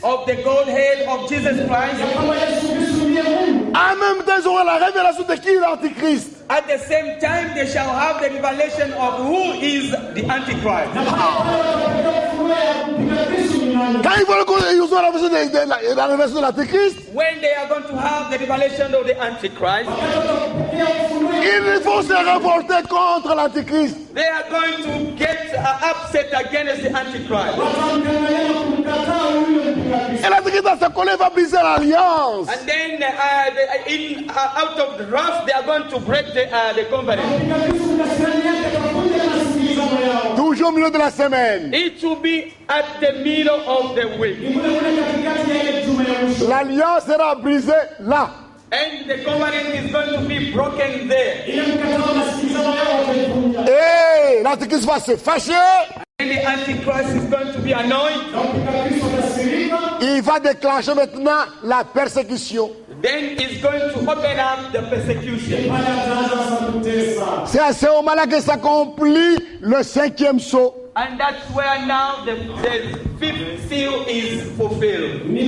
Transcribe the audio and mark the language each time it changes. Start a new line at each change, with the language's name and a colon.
English: of the Godhead of Jesus Christ,
French: en même temps ils auront la révélation de qui est l'Antichrist.
English: at the same time they shall have the revelation of who is the Antichrist.
French: Quand ils auront la révélation de l'Antichrist,
English: When they are going to have the revelation of the Antichrist,
French: ils vont se révolter contre l'Antichrist.
English: they are going to get upset against the Antichrist.
French: Et l'Antichrist dans ce collet va briser l'alliance.
English: And then out of the wrath, they are going to break the covenant.
French: Toujours au milieu de la semaine.
English: It will be at the middle of the week.
French: L'alliance sera brisée là.
English: And the covenant is going to be broken there.
French: Et l'Antichrist va se fâcher.
English: And the Antichrist is going to be annoyed.
French: Il va déclencher maintenant la persécution.
English: Then it's going to open up the persecution.
French: C'est à ce moment-là que s'accomplit le 5e sceau.
English: And that's where now the fifth seal is fulfilled.